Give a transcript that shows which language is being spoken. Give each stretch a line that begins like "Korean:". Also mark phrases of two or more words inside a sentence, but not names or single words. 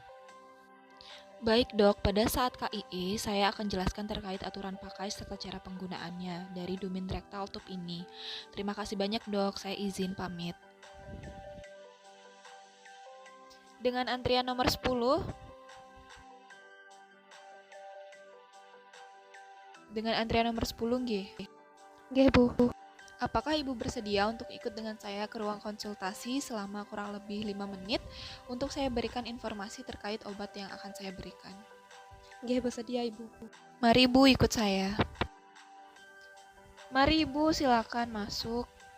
Indonesian: Baik dok, pada saat KIE saya akan jelaskan terkait aturan pakai serta cara penggunaannya dari Dumin rectal tube ini. Terima kasih banyak dok, saya izin pamit. Dengan antrian nomor 10, nggih. Nggih Bu. Apakah Ibu bersedia untuk ikut dengan saya ke ruang konsultasi selama kurang lebih 5 menit untuk saya berikan informasi terkait obat yang akan saya berikan? Nggih bersedia Ibu. Mari Ibu ikut saya. Mari Ibu, silakan masuk.